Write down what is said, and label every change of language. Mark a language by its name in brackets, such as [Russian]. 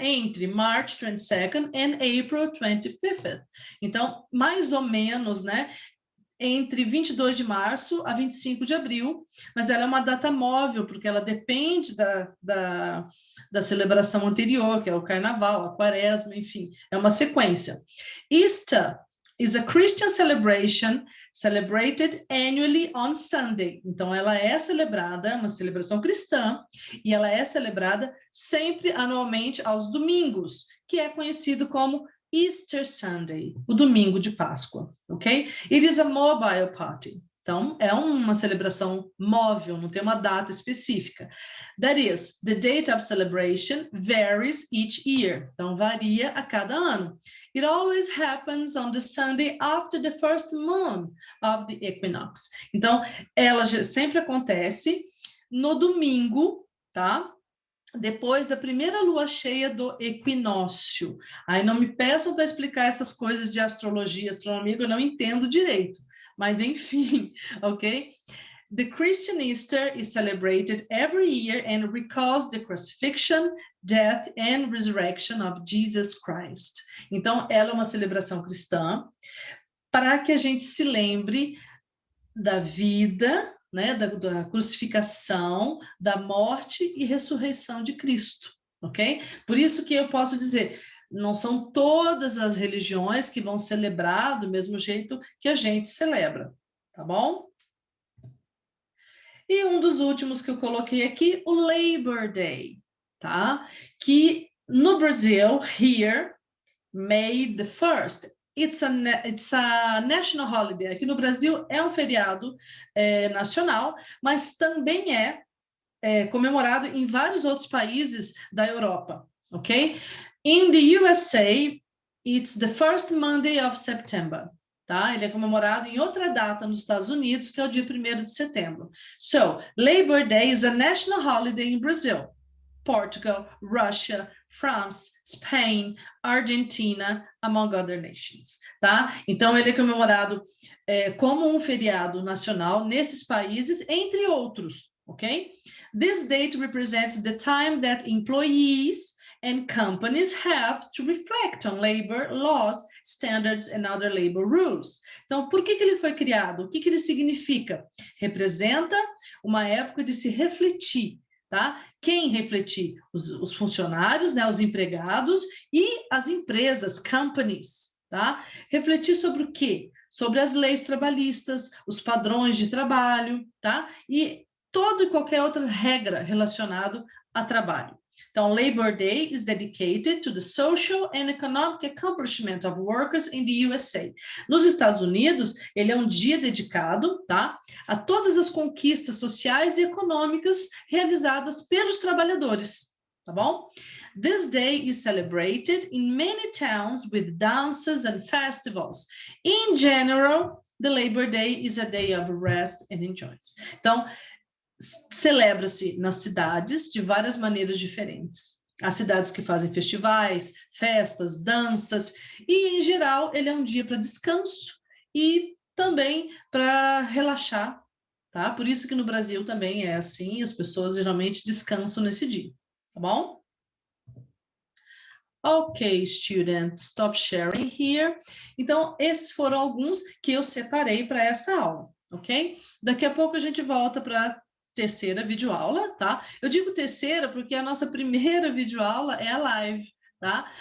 [Portuguese] Entre [English] March 22nd and April 25th. [Portuguese] Então, mais ou menos, né? Entre 22 de março a 25 de abril, mas ela é uma data móvel, porque ela depende da celebração anterior, que é o Carnaval, a Quaresma, enfim, é uma sequência. [English] Easter is a Christian celebration celebrated annually on Sunday. [Portuguese] Então, ela é celebrada, uma celebração cristã, e ela é celebrada sempre anualmente aos domingos, que é conhecido como Easter Sunday, o domingo de Páscoa, ok? [English] It is a mobile party. [Portuguese] Então, é uma celebração móvel, não tem uma data específica. [English] That is, the date of celebration varies each year. [Portuguese] Então, varia a cada ano. [English] It always happens on the Sunday after the first moon of the equinox. [Portuguese] Então, ela sempre acontece no domingo, tá? Depois da primeira lua cheia do equinócio. Aí não me peçam para explicar essas coisas de astrologia, astronomia, eu não entendo direito. Mas enfim, ok? [English] The Christian Easter is celebrated every year and recalls the crucifixion, death and resurrection of Jesus Christ. [Portuguese] Então, ela é uma celebração cristã para que a gente se lembre da vida, né, da crucificação, da morte e ressurreição de Cristo, ok? Por isso que eu posso dizer, não são todas as religiões que vão celebrar do mesmo jeito que a gente celebra, tá bom? E um dos últimos que eu coloquei aqui, o Labor Day, tá? Que no Brasil, [English] here, May the 1st, it's a national holiday. [Portuguese] Aqui no Brasil é um feriado nacional, mas também é comemorado em vários outros países da Europa, ok? [English] In the USA, it's the first Monday of September. [Portuguese] Tá? Ele é comemorado em outra data nos Estados Unidos, que é o dia 1º de setembro. [English] So, Labor Day is a national holiday in Brazil, Portugal, Russia, France, Spain, Argentina, among other nations, tá? [Portuguese] Então, ele é comemorado como um feriado nacional nesses países, entre outros, ok? [English] This date represents the time that employees and companies have to reflect on labor laws, standards and other labor rules. [Portuguese] Então, por que ele foi criado? O que ele significa? Representa uma época de se refletir, tá? Quem refletir? Os funcionários, né, os empregados e as empresas, companies, tá? Refletir sobre o quê? Sobre as leis trabalhistas, os padrões de trabalho, tá? E toda e qualquer outra regra relacionada a trabalho. [English] Então, Labor Day is dedicated to the social and economic accomplishment of workers in the USA. [Portuguese] Nos Estados Unidos, ele é um dia dedicado, tá, a todas as conquistas sociais e econômicas realizadas pelos trabalhadores, tá bom? [English] This day is celebrated in many towns with dances and festivals. In general, the Labor Day is a day of rest and enjoyment. [Portuguese] Então, celebra-se nas cidades de várias maneiras diferentes. As cidades que fazem festivais, festas, danças, e, em geral, ele é um dia para descanso e também para relaxar, tá? Por isso que no Brasil também é assim, as pessoas geralmente descansam nesse dia, tá bom? [English] Ok, student, stop sharing here. [Portuguese] Então, esses foram alguns que eu separei para esta aula, ok? Daqui a pouco a gente volta para terceira videoaula, tá? Eu digo terceira porque a nossa primeira videoaula é a live, tá?